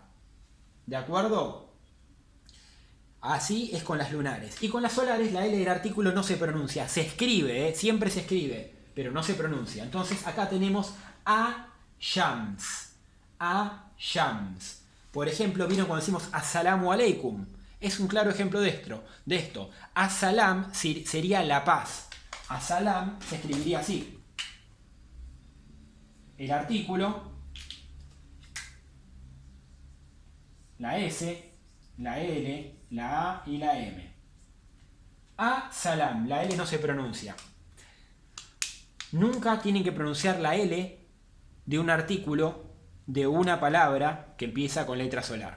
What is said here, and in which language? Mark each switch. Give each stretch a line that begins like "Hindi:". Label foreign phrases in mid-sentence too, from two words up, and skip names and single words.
Spanish: ¿De acuerdo? Así es con las lunares. Y con las solares la L del artículo no se pronuncia. Se escribe, siempre se escribe, pero no se pronuncia. Entonces acá tenemos a-shams. A-shams. Por ejemplo, ¿vieron cuando decimos
Arabic: السلام عليكم?
Spanish: Es un claro ejemplo de esto. As-salam sería la paz. As-salam se escribiría así. El artículo, la S, la L, la A y la M. A-salam, la L no se pronuncia. Nunca tienen que pronunciar la L de un artículo de una palabra que empieza con letra solar.